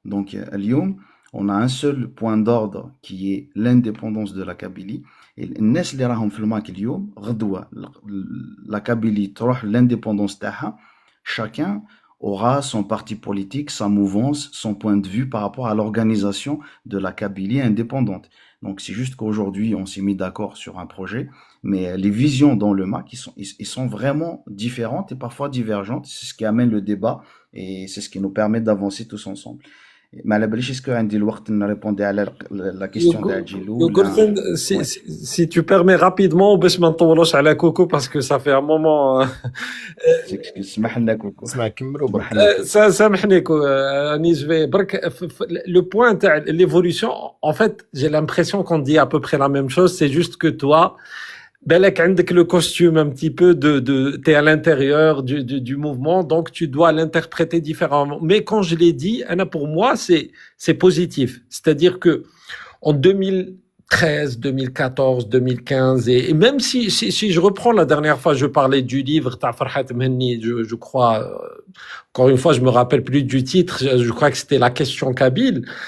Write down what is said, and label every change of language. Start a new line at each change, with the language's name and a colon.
French: Donc, à Lyon, on a un seul point d'ordre qui est l'indépendance de la Kabylie.
Arabic: Et الناس اللي راهم في الماك اليوم غدوة la Kabylie تروح l'indépendance تاعها, chacun
French: aura son parti politique, sa mouvance, son point de vue par rapport à l'organisation de la Kabylie indépendante. Donc c'est juste qu'aujourd'hui, on s'est mis d'accord sur un projet, mais les visions dans le MAC, ils sont vraiment différentes et parfois divergentes. C'est ce qui amène le débat et c'est ce qui nous permet d'avancer tous ensemble.
Arabic: ما على باليش اسكو عندي الوقت نريبوندي على لا كيستيون تاع جيلو ولا
French: Si tu permets rapidement,
Arabic: باش ما نطولوش على كوكو
French: parce que ça fait un moment.
Arabic: سمح لنا كوكو اسمع كملوا برك. سامحني انيس في برك le point تاع l'évolution.
French: En fait, j'ai l'impression qu'on dit à peu près la même chose, c'est juste que toi بالك عندك le costume un petit peu t'es à l'intérieur du mouvement, donc tu dois l'interpréter différemment. Mais quand je l'ai dit, pour moi, c'est positif. C'est-à-dire que en 2013, 2014, 2015, et même si je reprends la dernière fois, je parlais du livre Ta Farhat Mhenni, je crois, encore une fois, je me rappelle plus du titre, je crois que c'était La question kabyle.